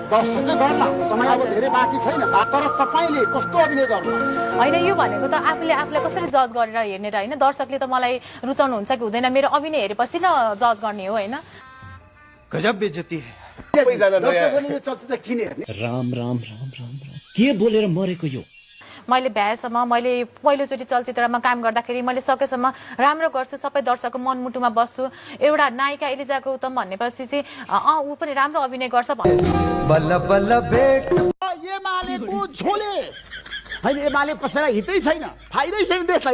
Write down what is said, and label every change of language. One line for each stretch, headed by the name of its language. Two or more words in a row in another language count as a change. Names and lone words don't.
Nepali: दर्शकले गर्ला, समय अब धेरै बाँकी छैन, तर तपाईँले कस्तो अभिनय गर्नु होइन यो भनेको त आफूलाई कसरी जज गरेर हेर्ने र होइन, दर्शकले त मलाई रुचाउनु हुन्छ कि हुँदैन मेरो अभिनय हेरेपछि न जज गर्ने हो, होइन।
Hindi: गजब बेइज्जती है।
Nepali: दर्शकले यो चलचित्र किन हेर्ने? राम राम राम राम राम के बोलेर मरेको यो? मैले भ्याएसम्म मैले पहिलोचोटि चलचित्रमा काम गर्दाखेरि मैले सकेसम्म राम्रो गर्छु, सबै दर्शकको मनमुटुमा बस्छु। एउटा नायिका एलिजा गौतम भनेपछि चाहिँ ऊ पनि राम्रो अभिनय गर्छ बल्ल बल्ल भेट एमालेको झोले होइन, एमाले कसैलाई हितै छैन, फाइदै छैन देशलाई।